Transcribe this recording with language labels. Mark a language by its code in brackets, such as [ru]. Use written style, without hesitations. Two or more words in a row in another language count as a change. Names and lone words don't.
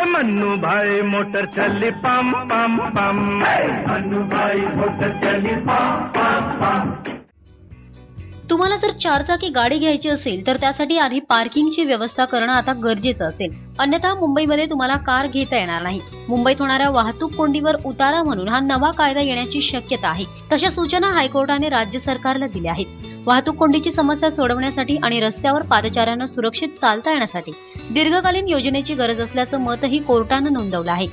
[hi] मन्नू भाई मोटर चली पम पम पम, मन्नू भाई मोटर चली पम पम पम। [mr] तुम्हाला जर चारचाकी गाडी घ्यायची असेल तर त्यासाठी आधी पार्किंगची व्यवस्था करणं आता गरजेचं असेल, अन्यथा मुंबईमध्ये तुम्हाला कार घेता येणार नाही। मुंबईत होणाऱ्या वाहतूक कोंडीवर उतारा म्हणून हा नवा कायदा येण्याची शक्यता आहे। तशा सूचना हायकोर्टाने राज्य सरकारला दिल्या आहेत। वाहतूक कोंडीची समस्या सोडवण्यासाठी आणि रस्त्यावर पादचाऱ्यांना सुरक्षित चालता येण्यासाठी दीर्घकालीन योजनेची गरज असल्याचं मतही कोर्टानं नोंदवलं आहे।